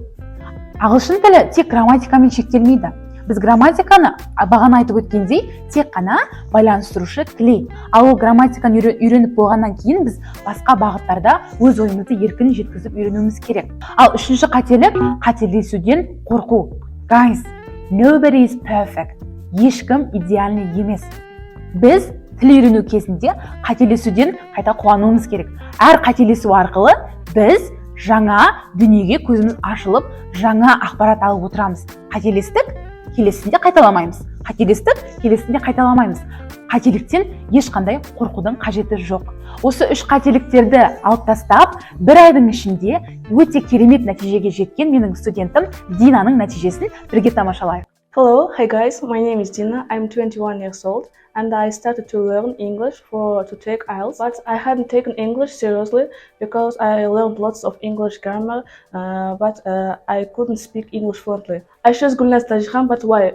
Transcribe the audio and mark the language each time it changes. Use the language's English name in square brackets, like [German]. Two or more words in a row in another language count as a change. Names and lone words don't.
[Kazakh] Ағылшын тілі тек грамматикамен шектелмейді. Біз грамматиканы бағана айтып өткендей тек қана байланыстырушы тілей. Ал ол грамматиканы үйреніп болғаннан кейін біз басқа бағыттарда өз ойымызды еркін жеткізіп үйренуіміз керек. Ал үшінші қателік қателесуден қорқу. [English] Guys, nobody is perfect. [Kazakh] Ешкім идеальный емес. Біз тіл үйрену кезінде қателесуден қайта қуануымыз керек. Әр қателесу арқылы біз жаңа дүниеге көзіміз ашылып, жаңа ақпарат алып отырамыз. Қателестік келесінде қайталамаймыз. Қателестік келесінде қайталамаймыз. Қателіктен ешқандай қорқудың қажеті жоқ. Осы 3 қателіктерді алып тастап, бір айдың ішінде өте керемет нәтижеге жеткен менің студентім Динаның нәтижесін бірге тамашалайық. [English] Hello, hi guys, my name is Dina, I'm 21 years old and I started to learn English to take IELTS, but I hadn't taken English seriously because I learned lots of English grammar, but I couldn't speak English fluently. I chose Gulnaz Tæжіхан, but why?